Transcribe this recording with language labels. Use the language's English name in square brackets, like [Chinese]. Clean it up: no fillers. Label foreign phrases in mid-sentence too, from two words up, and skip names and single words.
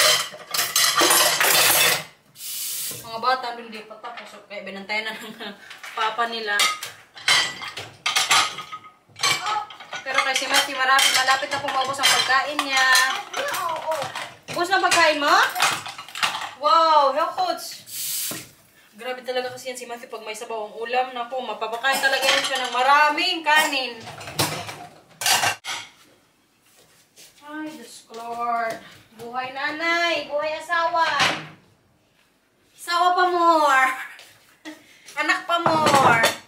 [Filipino] Mga bata, hindi pa tapos. Kaya binantayan na ng papa nila. Pero kay si Matthew, malapit na pumaubos ang pagkain niya. Ubos na pagkain mo? [Dutch] Wow, heel goed. [Filipino] Grabe talaga kasi yan si Matthew pag may sabaw ang ulam. Naku, mapapakain talaga yan siya ng maraming kanin. Ay, Diyos ko Lord. Buhay nanay, buhay asawa. Asawa pa more. Anak pa more.